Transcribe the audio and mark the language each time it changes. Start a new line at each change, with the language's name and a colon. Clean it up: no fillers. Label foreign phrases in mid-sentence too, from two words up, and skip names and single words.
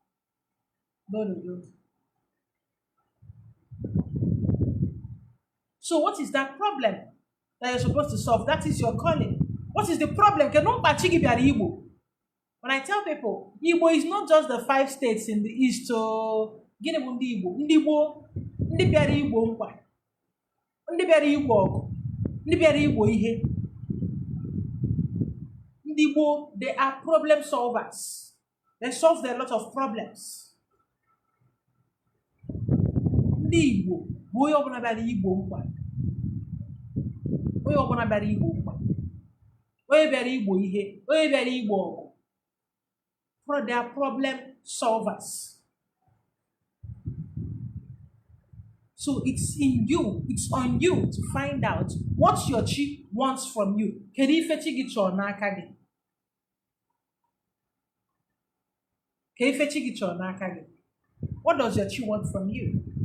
English: So what is that problem that you're supposed to solve? That is your calling. What is the problem? When I tell people, Igbo is not just the 5 states in the east. So,
Igbo: Igbo, ndị bịara Igbo nkwa, ndị bịara Igbo ọgụ, ndị bịara Igbo ihe. Ndị Igbo,
English: they are problem solvers. They solve a lot of problems.
Igbo: Ndị Igbo bụ onye ọbụla bịara Igbo nkwa, onye ọbụla bịara Igbo nkwa, onye bịara Igbo ihe, onye bịara Igbo ọgụ.
English: For they are problem solvers. So it's in you, it's on you to find out what your chi wants from you. What does your chi want from you?